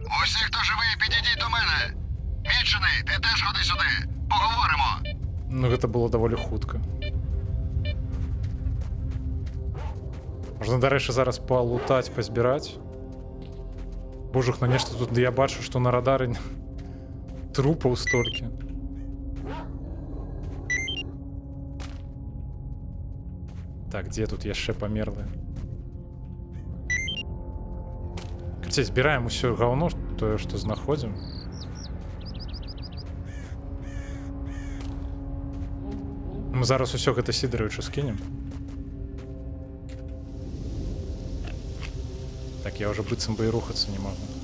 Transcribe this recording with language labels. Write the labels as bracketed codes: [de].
[uk] Усі, хто живий, підійдіть до мене. Мічений, ти теж ходи сюди. Поговоримо. [be] Ну, гэта было даволі хутка. Можна, дарэчы, зараз палутаць, пазбіраць. Божух, на нешта тут я бачу, што на радары трупаў столькі. Так, дзе тут яшчэ памерлыя? Карацей, збіраем усё гаўно, тое, што знаходзім. Мы зараз усё гэта Сідаровічу скінем. Так, я уже быццам бы і рухацца не магу.